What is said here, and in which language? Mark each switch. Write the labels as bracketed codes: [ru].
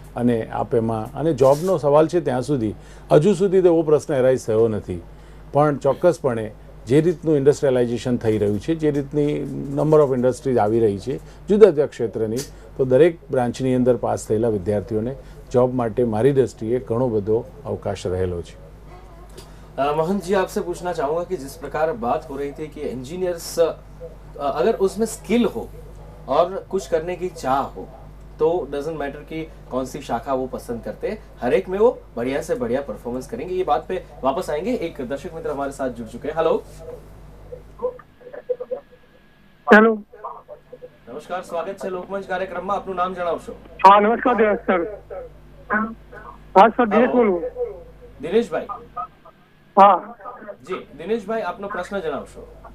[gu] અને આપ એમાં, અને જોબનો સવાલ છે ત્યાં સુધી હજુ સુધી તો એવો પ્રશ્ન એરાઇઝ થયો નથી, પણ ચોક્કસપણે જે રીતનું ઇન્ડસ્ટ્રીયલાઇઝેશન થઈ રહ્યું છે, જે રીતની નંબર ઓફ ઇન્ડસ્ટ્રીઝ આવી રહી છે જુદા જુદા ક્ષેત્રની, તો દરેક બ્રાન્ચની અંદર પાસ થયેલા વિદ્યાર્થીઓને જોબ માટે મારી દૃષ્ટિએ ઘણો બધો અવકાશ રહેલો છે. [hi] मोहन जी, आपसे पूछना चाहूंगा कि जिस प्रकार बात हो रही थी कि इंजीनियर्स अगर उसमें स्किल हो और कुछ करने की चाह हो तो डजंट मैटर कि कौन सी शाखा वो पसंद करते हैं, हर एक में वो बढ़िया से बढ़िया परफॉर्मेंस करेंगे. ये बात पे वापस आएंगे. एक दर्शक मित्र हमारे साथ जुड़ चुके हैं. [en] hello hello [gu] नमस्कार, स्वागत છે લોકમંચ કાર્યક્રમમાં. આપનું નામ જણાવશો? હા નમસ્કાર સર. હા સર, દિનેશ બોલું. દિનેશભાઈ? હા જી દિનેશભાઈ, આપનો પ્રશ્ન જણાવશો?